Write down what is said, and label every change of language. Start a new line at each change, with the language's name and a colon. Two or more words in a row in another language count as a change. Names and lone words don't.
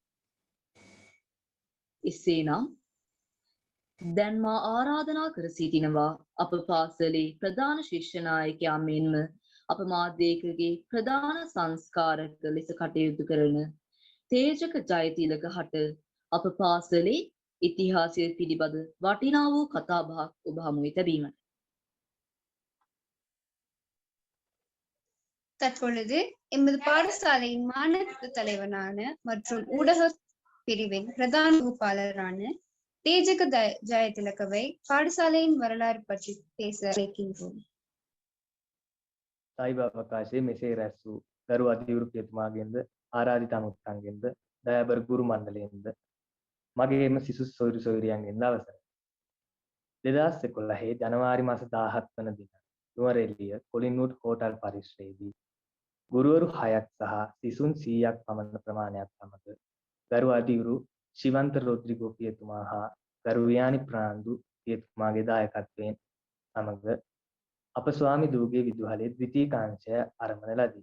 Sinhala: එසේනම් දැන් මා ආරාධනා කර සිටිනවා අප පාසලේ ප්‍රධාන ශිෂ්‍ය නායකයා මෙන්ම අප මාධ්‍යයකගේ ප්‍රධාන සංස්කාරක ලෙස කටයුතු කරන තේජක ජයතිලක හට අප පාසලේ ඉතිහාසය පිළිබඳ වටිනා වූ කතාබහක් ඔබ හමුවේ තැබීමට.
Tamil: தற்பொழுது எமது பாடசாலையின் மாநில தலைவரான மற்றும் ஊடக பிரிவின் பிரதான வகுப்பாளரான தேஜக ஜெயதிலகவை பாடசாலையின் வரலாறு பற்றி பேச வைக்கின்றோம்.
Sinhala: සයිබ අවකාශයේ මෙසේ රැස් වූ ගරු අධිවෘත්තතුමාගෙන්ද ආරාධිත අමුත්තන්ගෙන්ද දයාබර ගුරු මණ්ඩලයෙන්ද මගේම සිසු සොයුරු සොයුරියන්ගෙන්ද අවසරයි. 2011 ජනවාරි මාස 17 වන දින නුවරඑළිය කොලින්වුඩ් හෝටල් පරිශ්‍රයේදී ගුරුවරු 6ක් සහ සිසුන් 100ක් පමණ ප්‍රමාණයක් සමග ගරු අධිවරු ශිවන්ත රොඩ්රිගෝ පියතුමා හා ගරු වියානි ප්‍රාන්දු පියතුමාගේ දායකත්වයෙන් සමග අප ස්වාමි දූගේ විදුහලේ ද්විතීය කාංශය ආරම්භ ලදී.